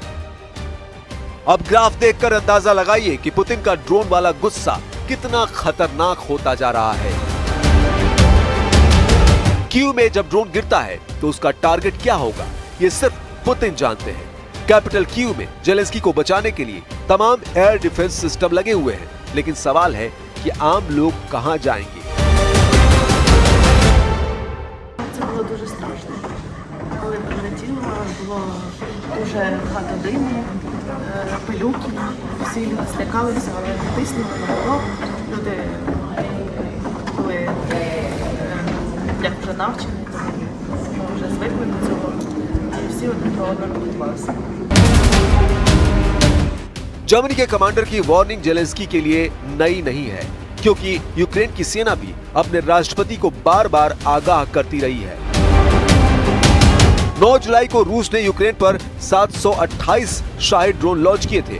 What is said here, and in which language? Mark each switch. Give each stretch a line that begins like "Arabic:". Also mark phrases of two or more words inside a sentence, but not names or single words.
Hindi: अब ग्राफ देखकर अंदाजा लगाइए कि पुतिन का ड्रोन वाला गुस्सा कितना खतरनाक होता जा रहा है। कीव में जब ड्रोन गिरता है तो उसका टारगेट क्या होगा, ये सिर्फ पुतिन जानते हैं। कैपिटल कीव में जेलेंस्की को बचाने के लिए तमाम
English: air defense system
Hindi: लगे हुए हैं, लेकिन सवाल है कि आम लोग कहां जाएंगे।
Ukrainian: Це було дуже страшно. Коли прилетіло, було дуже багато диму, пилюки. Всі люди злякалися, але не тиснули на воно. Люди були як вже навчені, тому вже звикли до цього. І всі один про одного готувалися.
Hindi: जर्मनी के कमांडर की वार्निंग जेलेंस्की के लिए नई नहीं है, क्योंकि यूक्रेन की सेना भी अपने राष्ट्रपति को बार बार आगाह करती रही है। 9 जुलाई को रूस ने यूक्रेन पर 728 शाही
English: drone launch
Hindi: किए थे।